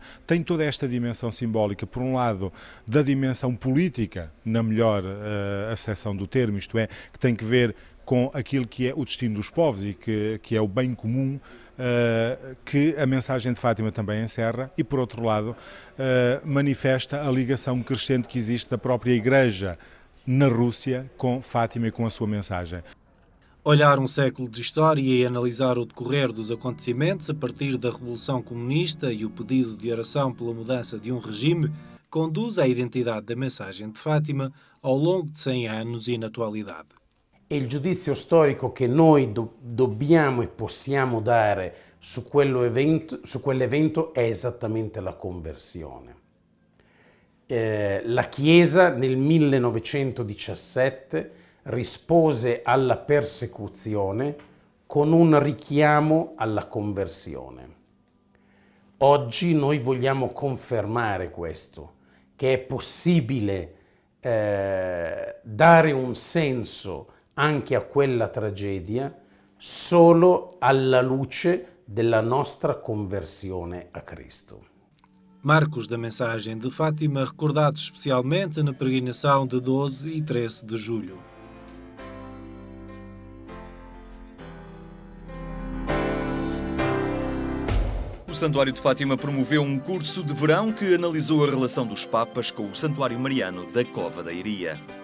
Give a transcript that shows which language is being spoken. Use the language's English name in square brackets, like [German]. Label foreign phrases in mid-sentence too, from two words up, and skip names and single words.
[Portuguese] Tem toda esta dimensão simbólica, por um lado, da dimensão política, na melhor acessão do termo, isto é, que tem que ver com aquilo que é o destino dos povos e que é o bem comum, que a mensagem de Fátima também encerra, e por outro lado manifesta a ligação crescente que existe da própria Igreja na Rússia com Fátima e com a sua mensagem. Olhar um século de história e analisar o decorrer dos acontecimentos a partir da Revolução Comunista e o pedido de oração pela mudança de um regime conduz à identidade da mensagem de Fátima ao longo de 100 anos e na atualidade. [Italian] E il giudizio storico che noi dobbiamo e possiamo dare su quell'evento è esattamente la conversione. La Chiesa nel 1917 rispose alla persecuzione con un richiamo alla conversione. Oggi noi vogliamo confermare questo, che è possibile dare un senso anche a quella tragedia solo alla luce della nostra conversione a Cristo. [Portuguese] Marcos da mensagem de Fátima, recordados especialmente na peregrinação de 12 e 13 de julho. O Santuário de Fátima promoveu um curso de verão que analisou a relação dos Papas com o Santuário Mariano da Cova da Iria.